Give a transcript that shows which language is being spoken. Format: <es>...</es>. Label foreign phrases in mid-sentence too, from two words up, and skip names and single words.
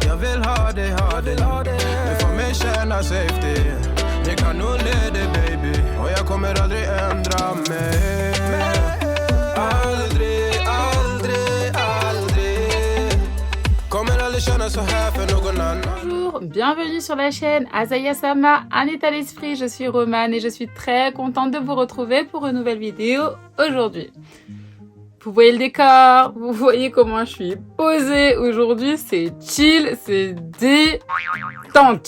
<sv>Jag vill ha dig, du får mig känna safety. Det kan nog leda baby, och jag kommer aldrig ändra mig. Aldrig, aldrig, aldrig. Kommer aldrig känna så här för någon annan.</sv> <fr>Bonjour, bienvenue sur la chaîne Azaya Sama, un état d'esprit, je suis Romane et je suis très contente de vous retrouver pour une nouvelle vidéo aujourd'hui. Vous voyez le décor, vous voyez comment je suis posée aujourd'hui, c'est chill, c'est détente.</fr>